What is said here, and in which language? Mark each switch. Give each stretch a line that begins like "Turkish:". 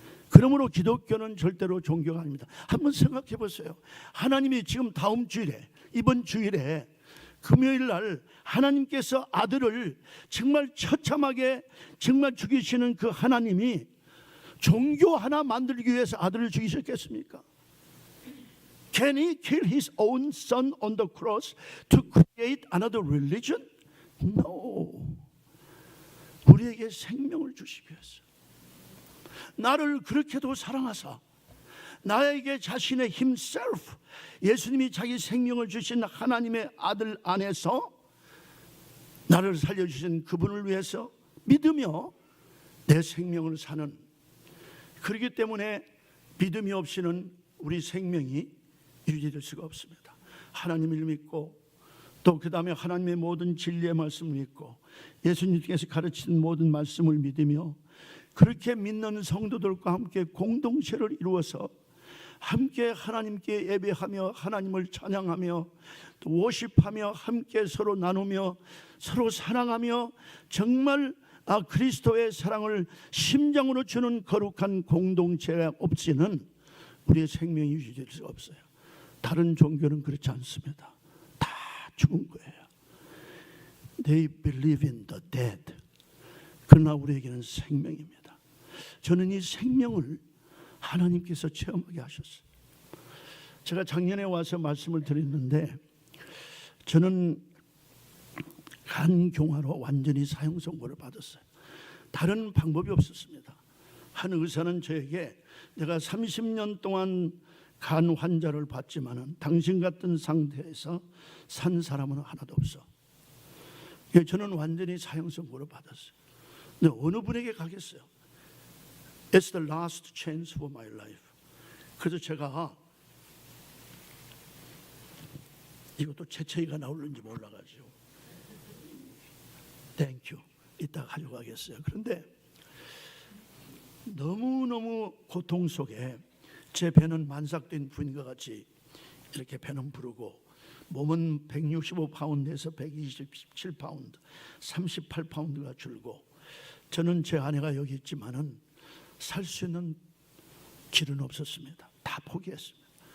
Korean: 그러므로 기독교는 절대로 종교가 아닙니다. 한번 생각해 보세요. 하나님이 지금 다음 주일에, 이번 주일에 금요일 날 하나님께서 아들을 정말 처참하게 정말 죽이시는 그 하나님이 종교 하나 만들기 위해서 아들을 죽이셨겠습니까?
English: Can he kill his own son on the cross to create another religion? No.
Korean: 우리에게 생명을 주시기 위해서 나를 그렇게도 사랑하사 나에게 자신의 himself 예수님이 자기 생명을 주신 하나님의 아들 안에서 나를 살려주신 그분을 위해서 믿으며 내 생명을 사는, 그렇기 때문에 믿음이 없이는 우리 생명이 유지될 수가 없습니다. 하나님을 믿고 또 그 다음에 하나님의 모든 진리의 말씀을 믿고 예수님께서 가르치는 모든 말씀을 믿으며 그렇게 믿는 성도들과 함께 공동체를 이루어서 함께 하나님께 예배하며 하나님을 찬양하며 또 워십하며 함께 서로 나누며 서로 사랑하며 정말 그리스도의 사랑을 심장으로 주는 거룩한 공동체가 없이는 우리의 생명이 유지될 수가 없어요. 다른 종교는 그렇지 않습니다. 다 죽은 거예요.
English: They believe in the dead.
Korean: 그러나 우리에게는 생명입니다. 저는 이 생명을 하나님께서 체험하게 하셨어요. 제가 작년에 와서 말씀을 드렸는데 저는 간경화로 완전히 사형 선고를 받았어요. 다른 방법이 없었습니다. 한 의사는 저에게 내가 30년 동안 간 환자를 봤지만은 당신 같은 상태에서 산 사람은 하나도 없어. 저는 완전히 사형 선고를 받았어요. 근데 어느 분에게 가겠어요?
English: It's the last chance for my life.
Korean: 그래서 제가 이것도 채채이가 나올는지 몰라가지고 땡큐 이따 가져가겠어요. 그런데 너무너무 고통 속에 제 배는 만삭된 부인과 같이 이렇게 배는 부르고 몸은 165파운드에서 127파운드 38파운드가 줄고 저는 제 아내가 여기 있지만은 살 수 있는 길은 없었습니다. 다 포기했습니다.